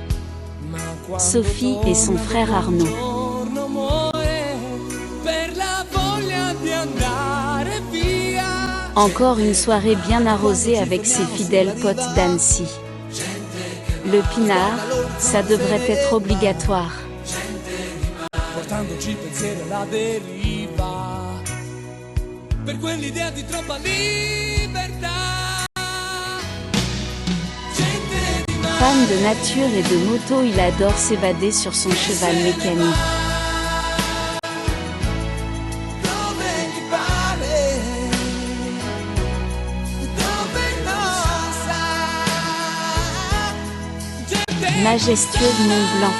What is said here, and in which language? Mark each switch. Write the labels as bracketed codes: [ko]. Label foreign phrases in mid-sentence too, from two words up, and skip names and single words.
[fr] Sophie et son frère Arnaud. Encore une soirée bien arrosée avec ses fidèles potes d'Annecy. Le pinard, ça devrait être obligatoire. [it] Portandoci pensieri alla deriva, per quell'idea di troppa libertà. [fr] Fan de nature et de moto, il adore s'évader sur son cheval mécanique. Majestueux Mont Blanc.